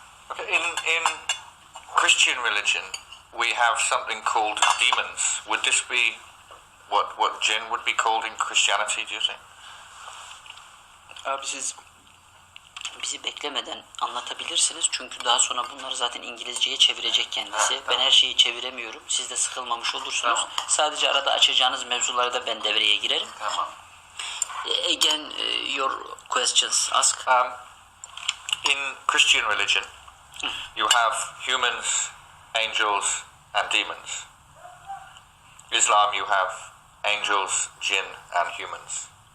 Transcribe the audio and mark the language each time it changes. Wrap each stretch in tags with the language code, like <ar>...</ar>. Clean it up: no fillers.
<en>Okay. In Christian religion, we have something called demons. Would this be what jinn would be called in Christianity, do you think?</en> <tr>Abi siz bizi beklemeden anlatabilirsiniz çünkü daha sonra bunları zaten İngilizceye çevirecek kendisi. Ben her şeyi çeviremiyorum. Siz de sıkılmamış olursunuz. Tamam. Sadece arada açacağınız mevzularda ben devreye girerim. Tamam.</tr> <en>Again, your questions ask. In Christian religion, you have humans, angels, and demons. Islam, you have angels, jinn, and humans.</en>